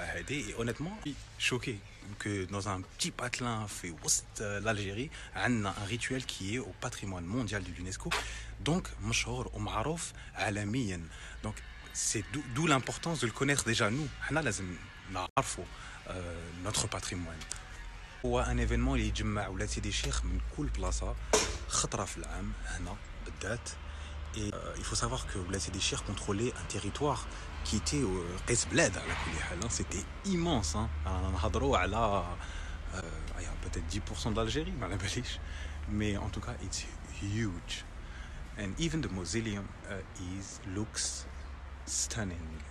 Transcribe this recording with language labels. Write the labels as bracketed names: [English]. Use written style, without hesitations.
[French] Et honnêtement, je suis choqué que dans un petit patelin fait l'Algérie, on a un rituel qui est au patrimoine mondial de l'UNESCO. [Arabic] Donc, مشهور ومعروف عالميا. [French] Donc, c'est d'où l'importance de le connaître déjà nous. [Arabic] حنا لازم نعرفوا [French] notre patrimoine. [Arabic] هو [French] un événement [Arabic] اللي يجمع ولاد سيدي الشيخ من كل بلاصة خطرة في العام هنا بالذات. [French] Et il faut savoir que Oulad Sidi Cheikh contrôlait un territoire qui était [Arabic] قيس بلاد على كل حال. [French] C'était immense. [Arabic] نهضروا على [French] peut-être 10% de l'Algérie, [Arabic] ما على باليش. [French] Mais en tout cas, [English] it's huge. And even the mausoleum looks stunning.